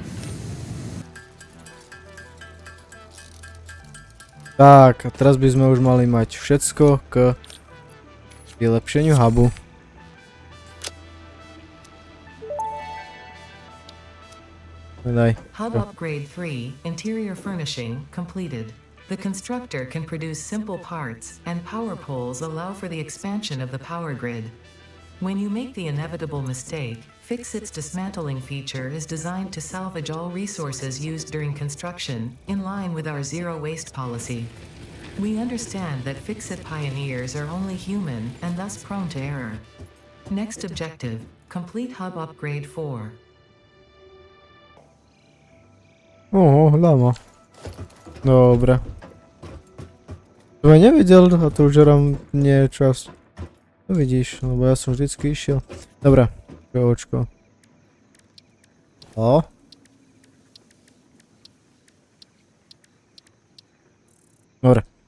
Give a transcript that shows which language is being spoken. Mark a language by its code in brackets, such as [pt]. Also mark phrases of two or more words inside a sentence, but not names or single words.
[sk] Tak, a teraz by sme už mali mať všetko k vylepšeniu hubu. Daj. [en] Hub Upgrade 3, Interior Furnishing, completed. The constructor can produce simple parts, and power poles allow for the expansion of the power grid. When you make the inevitable mistake, Fixit's dismantling feature is designed to salvage all resources used during construction, in line with our zero waste policy. We understand that Fixit pioneers are only human and thus prone to error. Next objective, complete Hub Upgrade 4. [sk] Lama. Dobre. To ja nevidel, a to už žerám nie čas. To vidíš, lebo ja som vždycky išiel. Dobre, očko. O. Dobre.